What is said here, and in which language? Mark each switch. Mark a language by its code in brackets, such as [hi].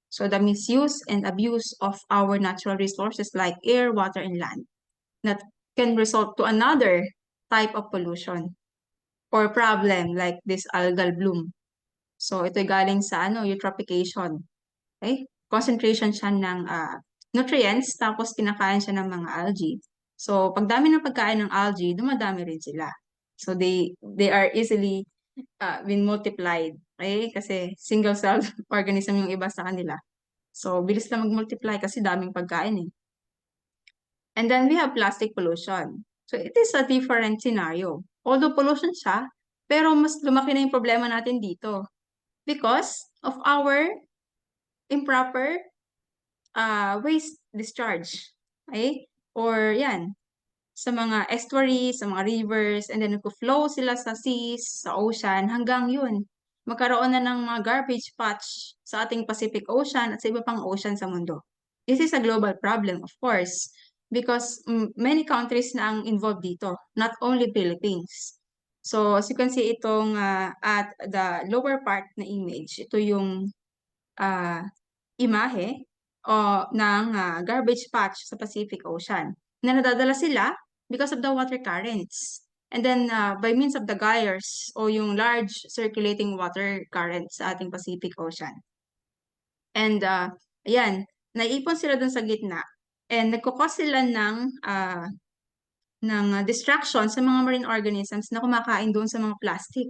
[en] So, the misuse and abuse of our natural resources like air, water, and land that can result to another type of pollution or problem like this algal bloom. [tl] So, ito'y galing sa eutrophication. Okay? Concentration siya ng nutrients, tapos kinakain siya ng mga algae. So, pag dami ng pagkain ng algae, dumadami rin sila. [en] So, they are easily been multiplied. Okay? [tl] Kasi single-cell organism yung iba sa kanila. So, bilis na mag-multiply kasi daming pagkain eh. [en] And then we have plastic pollution. So, it is a different scenario. Although pollution [tl] siya, pero mas lumaki na yung problema natin dito [en] because of our improper waste discharge. Okay? [tl] Or yan, sa mga estuaries, sa mga rivers, and then nagpo-flow sila sa seas, sa ocean, hanggang yun. Magkaroon na ng mga garbage patch sa ating Pacific Ocean at sa iba pang ocean sa mundo. [en] This is a global problem, of course, because many countries [tl] na ang [en] involved dito, not only Philippines. So, as you can see itong at the lower part na image, [tl] ito yung imahe ng [en] garbage patch sa Pacific Ocean [tl] na nadadala sila [en] because of the water currents. And then, by means of the gyres [tl] o yung [en] large circulating water currents sa ating Pacific Ocean. [tl] And, ayan, naipon sila dun sa gitna. And nagkukos sila ng distraction sa mga marine organisms na kumakain doon sa mga plastic.